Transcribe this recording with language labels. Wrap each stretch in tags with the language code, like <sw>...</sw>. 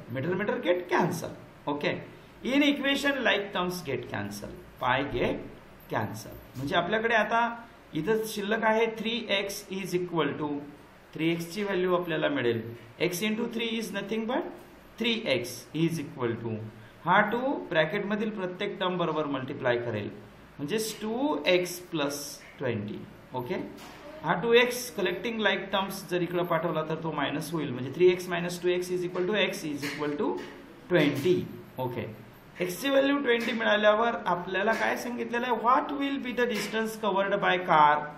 <en>Meter get cancel. Okay. In equation like terms get cancel. Pi get cancel.</en> <mr>म्हणजे आपल्याकडे आता इथं शिल्लक आहे</mr> <en>3x is equal to</en> <mr>3x ची व्हॅल्यू आपल्याला मिळेल.</mr> <en>x into 3 is nothing but 3x is equal to</en> <mr>हा 2 ब्रॅकेट मधील प्रत्येक टर्म बरोबर मल्टिप्लाय करेल म्हणजे 2x plus 20. ओके, हा 2x कलेक्टिंग लाईक टर्म्स जर इकडे पाठवला तर तो मायनस होईल म्हणजे</mr> <en>3x minus 2x is equal to x is equal to 20.</en> <mr>Okay, x ची व्हॅल्यू 20 मिळाल्यावर आपल्याला काय सांगितलेलं आहे,</mr> <en>What will be the distance covered by car.</en>